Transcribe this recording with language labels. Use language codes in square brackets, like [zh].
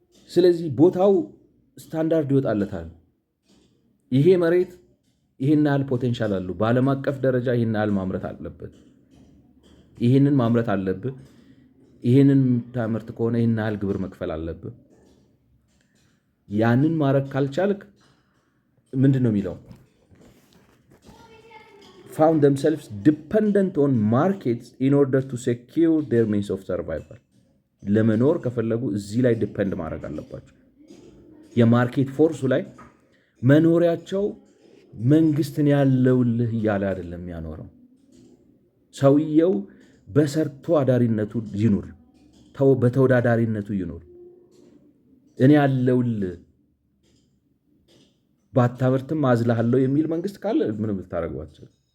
[am] ስለዚህ ቦታው ስታንዳርድ ይወጣለታል። ይሄ መሬት ይህን ያህል ፖቴንሻል አለው፣ በዓለም አቀፍ ደረጃ ይህን ያህል ማምረት አለበት፣ ይህንን ማምረት አለብህ፣ ይህንን ታምርት ከሆነ ይህን ያህል ግብር መክፈል አለብህ። ያንን ማድረግ ካልቻልክ ምንድን ነው የሚለው? [en] found themselves dependent on markets in order to secure their means of survival. [am] ለመኖር ከፈለጉ እዚህ ላይ ዲፔንድ ማድረግ አለባቸው። የማርኬት ፎርሱ ላይ መኖሪያቸው መንግስትን ያለውልህ እያለ አይደለም ያኖረው። ሰውየው በሰርቶ አዳሪነቱ ይኑር፣ በተወዳዳሪነቱ ይኑር። እኔ ያለውልህ ባታመርትም አዝልሃለሁ የሚል መንግስት ካለ ምንም ልታደርገው አትችልም።